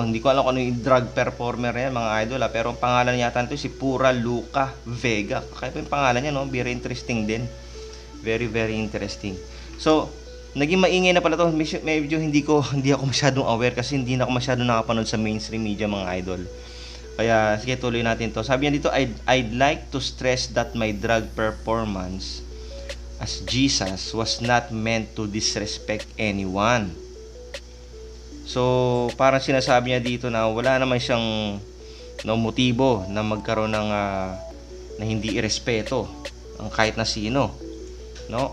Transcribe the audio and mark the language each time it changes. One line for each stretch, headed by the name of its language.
Filipino: Hindi ko alam kung ano yung drug performer yan mga idol pero ang pangalan yata nito si Pura Luca Vega. Kaya pa yung pangalan niya, no?
English: Very interesting
Filipino: din.
English: Very, very interesting.
Filipino: So, naging maingay na pala to. Medyo hindi ako masyadong aware kasi hindi na ako masyadong nakapanood sa mainstream media mga idol. Kaya sige, tuloy natin to. Sabi niya dito,
English: I'd like to stress that my drug performance as Jesus was not meant to disrespect anyone.
Filipino: So, parang sinasabi niya dito na wala naman siyang motibo na magkaroon ng na hindi irespeto ang kahit na sino, no?